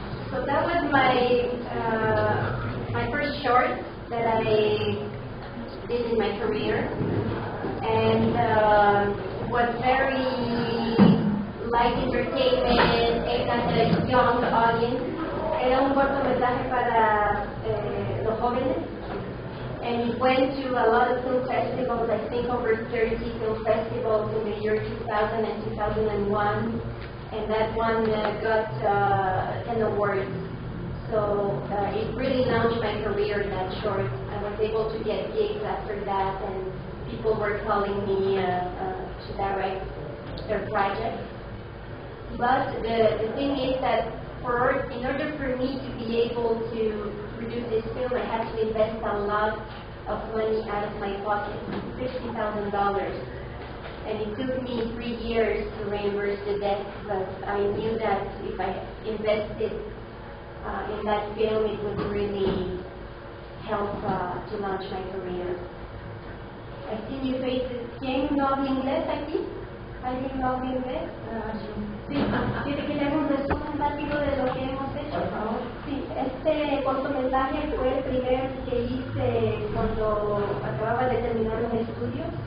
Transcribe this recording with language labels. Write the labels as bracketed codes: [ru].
[en] So that was my first short that I did in my career, and was very light entertainment, aimed at a young audience. [es] Era un cortometraje para los jóvenes. [en] And it went to a lot of film festivals, I think over 30 film festivals in the year 2000 and 2001. And that one got 10 awards. So it really launched my career, that short. I was able to get gigs after that, and people were calling me to direct their projects. But the thing is that in order for me to be able to produce this film, I had to invest a lot of money out of my pocket, $60,000. And it took me 3 years to reimburse the debt, but I knew that if I invested in that film, it would really help to launch my career. I see new faces. [es] ¿Quién no habla inglés aquí? ¿Alguien no habla inglés? Sí, ¿quiere que le haga un resumen rápido de lo que hemos hecho? Por favor. Sí, este cortometraje fue el primer que hice cuando acababa de terminar los estudios.